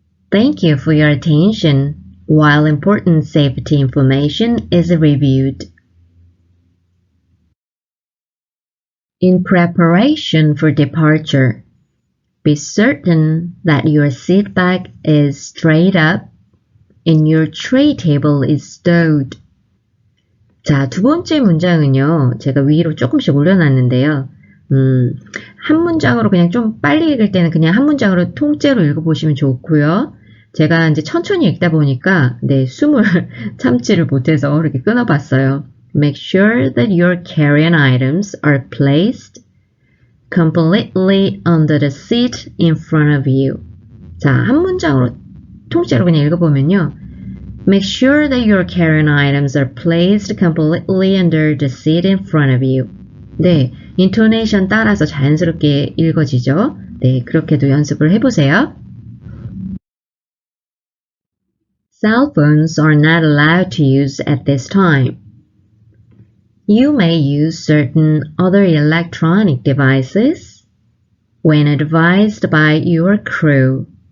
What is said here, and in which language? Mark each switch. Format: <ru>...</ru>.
<en>Thank you for your attention while important safety information is reviewed. In preparation for departure, be certain that your seat back is straight up and your tray table is stowed.</en> <ko>자, 두 번째 문장은요, 제가 위로 조금씩 올려놨는데요. 한 문장으로 그냥 좀 빨리 읽을 때는 그냥 한 문장으로 통째로 읽어보시면 좋고요. 제가 이제 천천히 읽다 보니까, 숨을 참지를 못해서 이렇게 끊어봤어요.</ko> <en>Make sure that your carry-on items are placed completely under the seat in front of you.</en> <ko>자, 한 문장으로 통째로 그냥 읽어보면요.</ko> <en>Make sure that your carry-on items are placed completely under the seat in front of you.</en> <ko>네, 인토네이션 따라서 자연스럽게 읽어지죠? 네, 그렇게도 연습을 해보세요.</ko> <en>Cell phones are not allowed to use at this time. You may use certain other electronic devices when advised by your crew.</en>